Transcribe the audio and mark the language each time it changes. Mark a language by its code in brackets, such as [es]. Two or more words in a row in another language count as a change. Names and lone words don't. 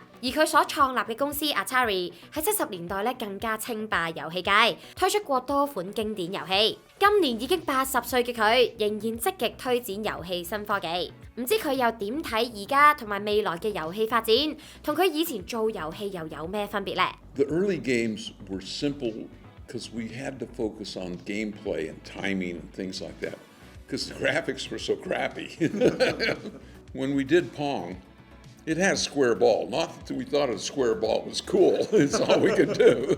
[yue] 而佢所創立嘅公司 Atari 喺70年代咧更加稱霸遊戲界，推出過多款經典遊戲。今年已經80歲嘅佢，仍然積極推展遊戲新科技。唔知佢又點睇而家同埋未來嘅遊戲發展，同佢以前做遊戲又有咩分別呢？ [en] The early games were simple because we had to focus on gameplay and timing and things like that because the graphics were so crappy. When we did Pong, it had a square ball. Not that we thought a square ball was cool. It's all we could do.